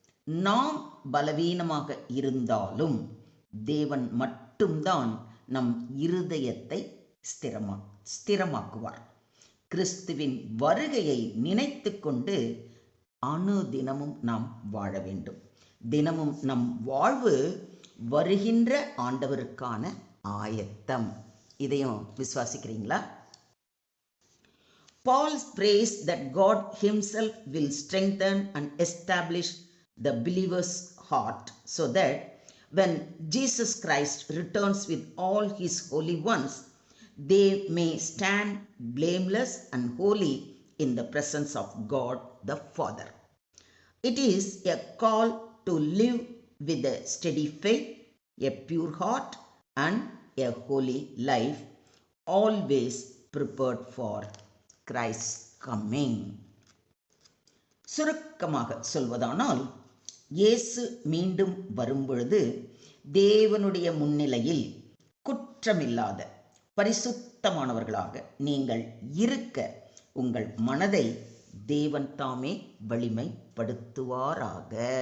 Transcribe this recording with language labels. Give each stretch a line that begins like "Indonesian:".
Tamil: நாம் பலவீனமாக இருந்தாலும் தேவன் மட்டும்தான் நம் இருதயத்தை ஸ்திரமாக்குவார். கிறிஸ்துவின் வருகையை நினைத்து கொண்டு அனுதினமும் நாம் வாழ வேண்டும். தினமும் நம் வாழ்வு வருகின்ற ஆண்டவருக்கான ஆயத்தம். இதையும் விசுவாசிக்கிறீங்களா?
English: Paul prays that God himself will strengthen and establish the believer's heart so that when Jesus Christ returns with all his holy ones, they may stand blameless and holy in the presence of God the Father. It is a call to live with a steady faith, a pure heart, and a holy life, always prepared for Christ's coming.
Tamil: சுருக்கமாக சொல்வதானால், இயேசு மீண்டும் வரும்பொழுது தேவனுடைய முன்னிலையில் குற்றமில்லாத பரிசுத்தமானவர்களாக நீங்கள் இருக்க உங்கள் மனதை தேவன் தாமே வலிமைப்படுத்துவாராக.